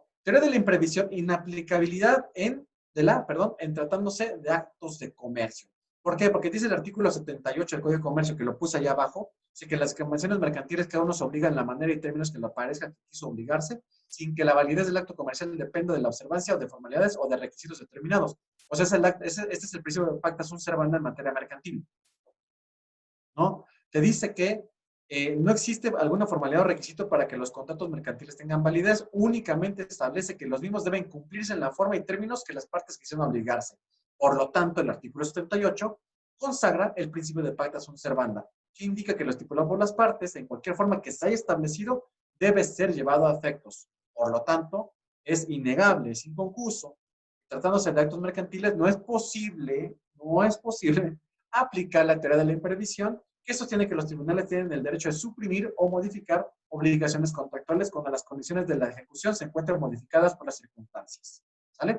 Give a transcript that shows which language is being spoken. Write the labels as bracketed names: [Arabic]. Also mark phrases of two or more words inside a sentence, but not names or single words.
[Spanish] Teoría de la imprevisión, inaplicabilidad en tratándose de actos de comercio. ¿Por qué? Porque dice el artículo 78 del Código de Comercio, que lo puse allá abajo, dice que las convenciones mercantiles cada uno se obliga en la manera y términos que le parezca que quiso obligarse, sin que la validez del acto comercial dependa de la observancia o de formalidades o de requisitos determinados. O sea, este es el principio de [Latin] pacta sunt servanda [Spanish] en materia mercantil, ¿no? Te dice que no existe alguna formalidad o requisito para que los contratos mercantiles tengan validez, únicamente establece que los mismos deben cumplirse en la forma y términos que las partes quisieron obligarse. Por lo tanto, el artículo 78 consagra el principio de [Latin] pacta sunt servanda, [Spanish] que indica que lo estipulado por las partes, en cualquier forma que se haya establecido, debe ser llevado a efectos. Por lo tanto, es innegable, es inconcluso. Tratándose de actos mercantiles, no es posible aplicar la teoría de la imprevisión, que sostiene que los tribunales tienen el derecho de suprimir o modificar obligaciones contractuales cuando las condiciones de la ejecución se encuentran modificadas por las circunstancias, ¿sale?